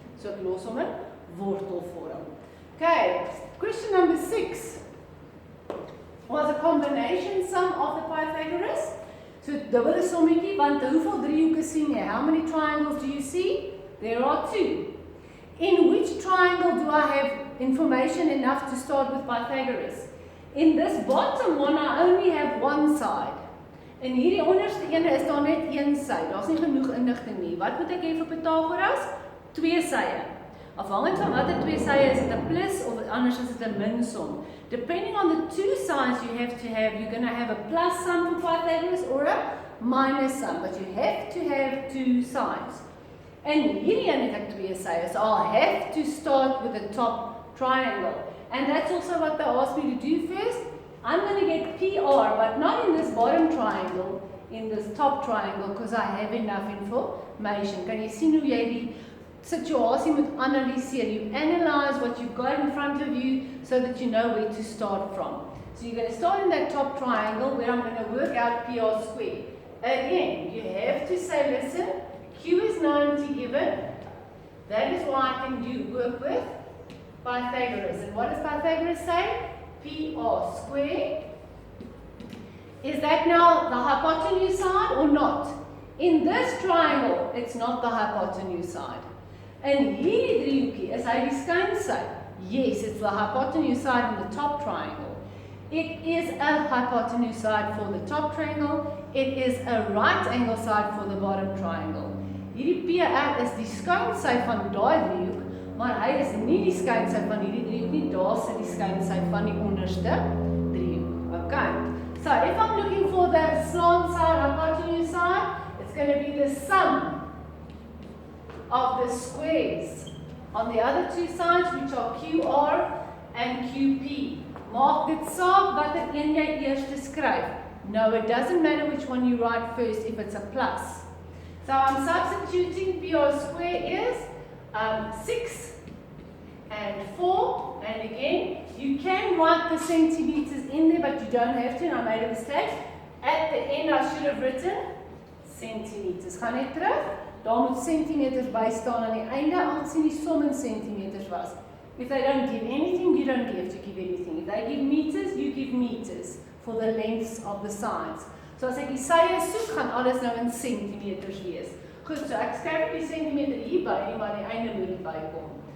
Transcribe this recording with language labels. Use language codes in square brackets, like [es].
[af] So ek los hom in wortelvorm. [en] Okay, question number 6 was a combination sum of the Pythagoras. [af] So dubbele sommetjie, want hoeveel driehoeke sien jy? [en] How many triangles do you see? There are 2. In which triangle do I have information enough to start with Pythagoras? In this bottom one, I only have one side. [af] In hierdie onderste ene is daar net een sy. Daar's nie genoeg inligting nie. Wat moet ek hê vir Pythagoras? 2 sye. Afhangend van watter 2 sye is dit 'n plus of anders is dit 'n minsom. [en] Depending on the 2 sides you have to have, you're going to have a plus sum for Pythagoras or a minus sum, but you have to have 2 sides. And [af] hierdie een het ek 2 sye, [en] so I'll have to start with the top triangle. And that's also what they asked me to do first. I'm going to get PR, but not in this bottom triangle, in this top triangle, because I have enough information. [af] Kan jy sien hoe jy die situasie moet analyseer? [en] You analyze what you've got in front of you so that you know where to start from. So you're going to start in that top triangle where I'm going to work out PR squared. Again, you have to say, listen, Q is 90 given. That is why I can work with Pythagoras. And what does Pythagoras say? PR squared. Is that now the hypotenuse side or not? In this triangle, it's not the hypotenuse side. And [af] hierdie driehoekie is hy die skynsy. [en] Yes, it's the hypotenuse side in the top triangle. It is a hypotenuse side for the top triangle. It is a right angle side for the bottom triangle. [af] Hierdie PR is die skynsy van daai driehoek, maar hy is nie die skynsy van hierdie driehoek nie. Daar sit die skynsy van die onderste driehoek. [en] Okay. So if I'm looking for the slant side, hypotenuse side, it's going to be the sum of the squares on the other 2 sides, which are QR and QP. [af] Maak dit saak watter een jy eers skryf. [en] No, it doesn't matter which one you write first if it's a plus. So I'm substituting PR square is 6 and 4, and again, you can write the centimeters in there, but you don't have to, and I made a mistake. At the end, I should have written centimeters. [af] Gaan net terug. Daar moet centimeters by staan aan die einde, aangesien die som in centimeters was. [en] If they don't give anything, you don't have to give anything. If they give meters, you give meters for the lengths of the sides. [af] So as ek die sye soek, gaan alles nou in centimeters wees. Goed, so ek skryf die centimeter hierby, maar die einde moet dit bykom.